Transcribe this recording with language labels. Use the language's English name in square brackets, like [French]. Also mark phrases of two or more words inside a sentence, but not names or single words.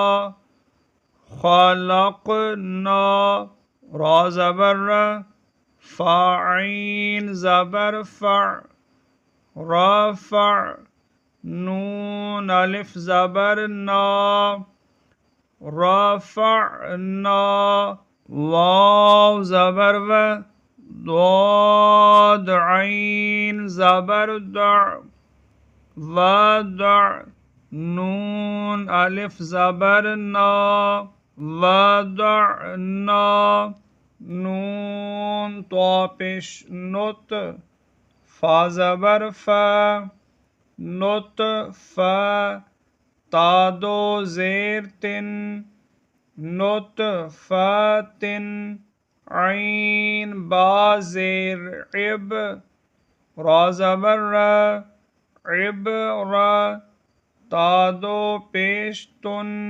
[Urdu] خلقنا، را زبر ر، فاعین زبر فع، رفع، نون الف زبر نا، رفعنا، واو زبر و، ضاد عین زبر دع، ودع، نون الف زبر نا، ودعنا، نون طا پیش نط، فا زبر فا، نطف، تا دو زیر تن، نطفت، عین با زیر عب، را زبر را، عبر، تا دو پیش تن،